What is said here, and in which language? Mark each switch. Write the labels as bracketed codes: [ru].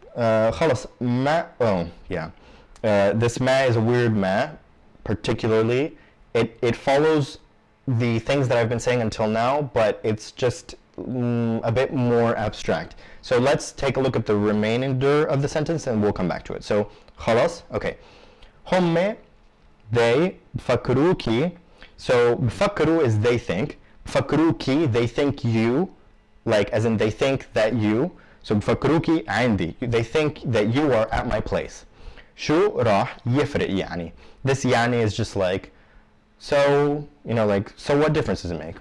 [ar] خلاص ما [en] oh yeah this ma is a weird ma, particularly it follows the things that I've been saying until now, but it's just a bit more abstract. So let's take a look at the remainder of the sentence and we'll come back to it. So خلاص, okay. [ar] هم, they, بفكروكي. [en] So بفكروا is they think. بفكروكي, they think you, like as in they think that you. So [ar] بفكروكي عندي, [en] they think that you are at my place. [ar] شو راح يفرق يعني. [en] This يعني is just like, so, you know, like, so what difference does it make?